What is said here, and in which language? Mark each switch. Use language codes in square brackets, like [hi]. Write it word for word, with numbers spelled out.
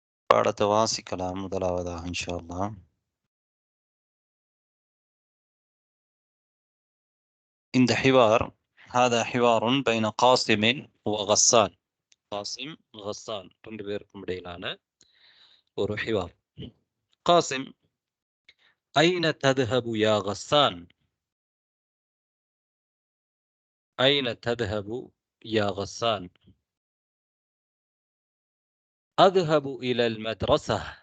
[ta] பாடத்தை வாசிக்கலாம் முதலாவதாக இன்ஷா அல்லாஹ். இந்த ஹிவார் [ar] هذا حوار بين قاسم وغسان. [ta] قاسم غسان ரெண்டு பேருக்கும் இடையிலான ஒரு ஹிவார். [ar] قاسم: أين تذهب يا غسان؟ أين تذهب يا غسان؟ أذهب إلى المدرسة.